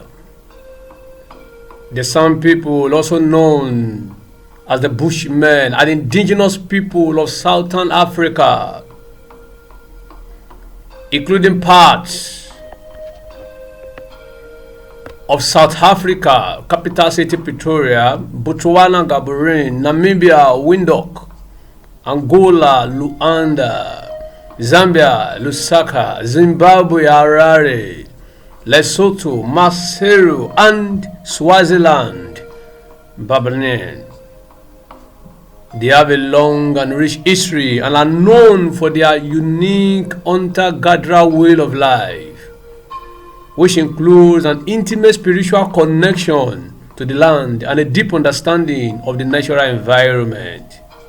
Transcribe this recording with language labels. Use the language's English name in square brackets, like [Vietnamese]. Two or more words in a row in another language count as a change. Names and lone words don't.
[English] The San people, also known as the Bushmen, are the indigenous people of Southern Africa, including parts of South Africa, capital city Pretoria, Botswana, Gaborone, Namibia, Windhoek, Angola, Luanda, Zambia, Lusaka, Zimbabwe, Harare, Lesotho, Maseru, and Swaziland, Babylonian. They have a long and rich history and are known for their unique hunter-gatherer way of life, which includes an intimate spiritual connection to the land and a deep understanding of the natural environment.